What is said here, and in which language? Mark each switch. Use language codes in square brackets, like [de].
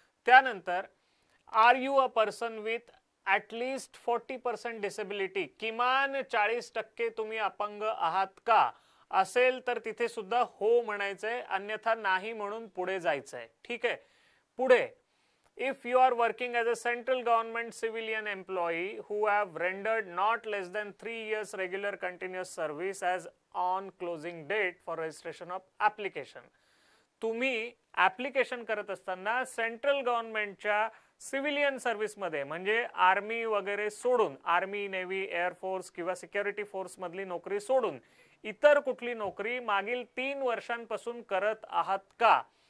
[mr] त्यानंतर [en] are you a person with at least 40% disability, [mr] किमान 40% तुम्ही अपंग आहात का? असेल तर तिथे सुद्धा हो म्हणायचंय, अन्यथा नाही म्हणून पुढे जायचंय. ठीक आहे. पुढे [en] if you are working as a central government civilian employee who have rendered not less than 3 years regular continuous service as on closing date for registration of application. [mr] तुम्ही ऍप्लिकेशन करत असताना सेंट्रल गव्हर्नमेंटच्या सिव्हिलियन सर्व्हिसमध्ये म्हणजे army वगैरे सोडून, army, navy, air force किंवा security force मधली नोकरी सोडून इतर कुठली नोकरी मागील 3 वर्षांपासून करत आहात का?